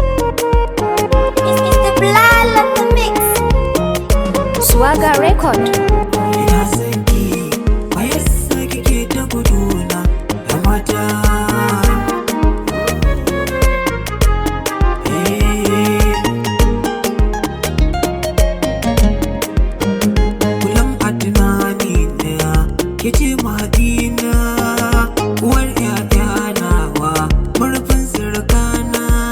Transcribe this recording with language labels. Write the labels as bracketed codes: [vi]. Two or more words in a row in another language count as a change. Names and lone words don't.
[en] It's, it's the Bilal on the mix. Swagger Record. [ha] Ina son ki, me yasa kike ta guduna, 'yan mata? Eh. Kullum a tunani na, ke ce mahadina, uwar 'ya'ya nawa, murfin surukana.